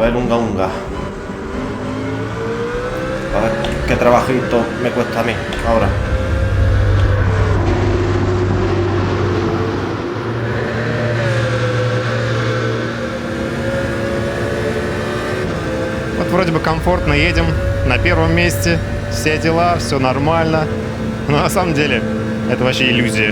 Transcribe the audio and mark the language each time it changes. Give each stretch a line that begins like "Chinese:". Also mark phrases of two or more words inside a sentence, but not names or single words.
Spanish: unga. A ver qué trabajito me cuesta a mí ahora.
Russian: Вот вроде бы комфортно едем, на первом месте, все дела, все нормально. Но на самом деле это вообще иллюзия.